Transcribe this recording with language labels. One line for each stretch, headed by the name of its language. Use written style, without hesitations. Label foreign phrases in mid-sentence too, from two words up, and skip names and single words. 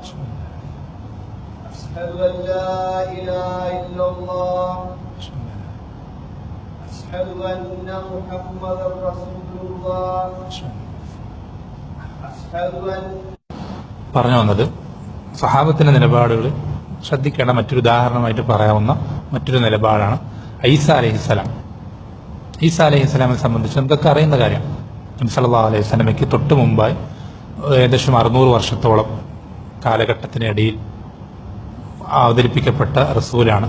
Arabic: أشهد أن لا إله إلا الله أشهد أن محمدا رسول الله أشهد أن
Malayalam: പറഞ്ഞു വന്നത് സഹാബത്തിന്റെ നിലപാടുകൾ ശ്രദ്ധിക്കേണ്ട മറ്റൊരു ഉദാഹരണമായിട്ട് പറയാവുന്ന മറ്റൊരു നിലപാടാണ് ഈസാ അലൈഹിസ്സലാം. ഈസാ അലൈഹിസ്സലാമിനെ സംബന്ധിച്ച് നമുക്കൊക്കെ അറിയുന്ന കാര്യം. നബി
Arabic: صلى الله عليه وسلم
Malayalam: തൊട്ട് മുമ്പായി ഏകദേശം 600 വർഷത്തോളം കാലഘട്ടത്തിനിടയിൽ അവതരിപ്പിക്കപ്പെട്ട റസൂലാണ്.